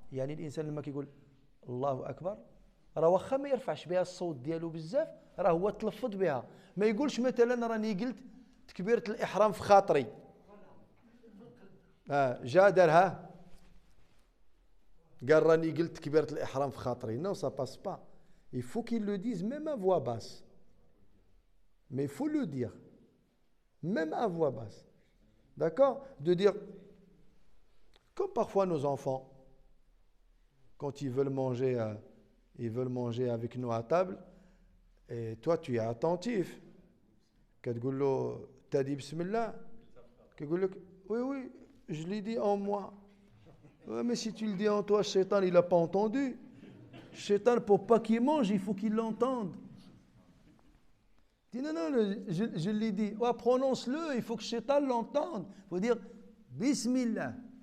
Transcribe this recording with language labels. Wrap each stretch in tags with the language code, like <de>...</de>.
<ar>يعني الانسان لما كيقول الله اكبر راه واخا ما يرفعش بها الصوت ديالو بزاف راه هو تلفظ بها. ما يقولش مثلا راني قلت تكبيرة الاحرام في خاطري جا دارها قال راني قلت تكبيرة الإحرام في خاطري.</ar> <fr>Non, ça passe pas. Il faut qu'ils le disent même à voix basse. Mais il faut le dire. Même à voix basse. D'accord? De dire, comme parfois nos enfants, quand ils veulent manger avec nous à table, et toi tu es attentif.</fr> <ar>كتقول له تادي بسم الله كيقول لك</ar> <fr>oui, je l'ai dit en moi. Ouais, mais si tu le dis en toi, Shaitan, il n'a pas entendu. Shaitan, pour pas qu'il mange, il faut qu'il l'entende. Dis non, je l'ai dit. Ouais, prononce-le, il faut que Shaitan l'entende. Il faut dire Bismillah.</fr>